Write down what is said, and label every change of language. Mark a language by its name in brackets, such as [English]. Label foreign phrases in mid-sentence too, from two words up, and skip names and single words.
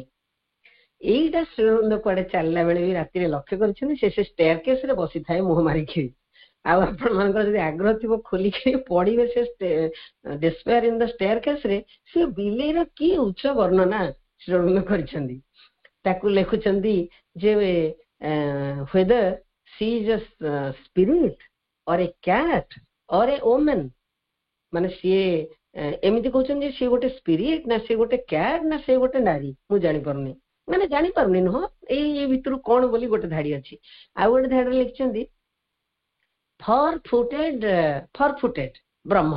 [Odia] ଏଇଟା ଶ୍ରୀ ଅରବିନ୍ଦ କୁଆଡେ ଚାଲିଲା ବେଳେ ବି ରାତିରେ ଲକ୍ଷ୍ୟ କରିଛନ୍ତି। ସେ ଷ୍ଟେୟାର କେସ୍ ରେ ବସିଥାଏ ମୁହଁ ମାରିକିରି। ଆଉ ଆପଣ ମାନଙ୍କର ଯଦି ଆଗ୍ରହ ଥିବ ଖୋଲିକି ପଢିବେ ସେ ଡେସ୍ପେୟାର ଇନ୍ ଦ ଷ୍ଟେୟାର କେସ୍ ରେ, ସେ ବିଲେଇର କି ଉଚ୍ଚ ବର୍ଣ୍ଣନା ଶ୍ରୀ ଅରବିନ୍ଦ କରିଛନ୍ତି। ତାକୁ ଲେଖୁଛନ୍ତି ଯେ [English] whether she is a spirit or a cat or a woman, [Odia] ମାନେ ସିଏ ଏମିତି କହୁଛନ୍ତି ଯେ ସିଏ ଗୋଟେ ସ୍ପିରିଟ ନା ସେ ଗୋଟେ କ୍ୟାଟ୍ ନା ସେ ଗୋଟେ ନାରୀ, ମୁଁ ଜାଣିପାରୁନି। ମାନେ ଜାଣିପାରୁନି ନୁହଁ, ଏଇ ଭିତରୁ କଣ ବୋଲି ଗୋଟେ ଧାଡି ଅଛି। ଆଉ ଗୋଟେ ଧାଡିରେ ଲେଖିଛନ୍ତି [English] four footed Brahman.